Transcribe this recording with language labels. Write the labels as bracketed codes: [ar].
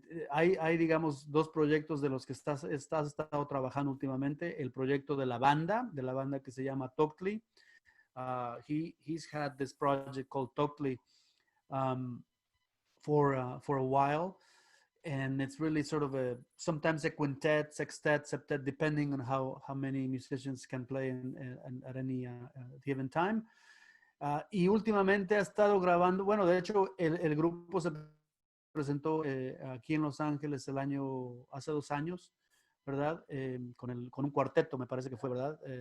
[es] Hay, digamos, dos proyectos de los que estás estado trabajando últimamente. El proyecto de la banda que se llama Toctli. [en] He's had this project called Toctli for a while. And it's really sort of sometimes a quintet, sextet, septet, depending on how many musicians can play at any given time. [es] Y últimamente ha estado grabando, bueno, de hecho, el grupo se presentó aquí en Los Ángeles hace 2 años, ¿verdad? Con un cuarteto, me parece que fue, ¿verdad?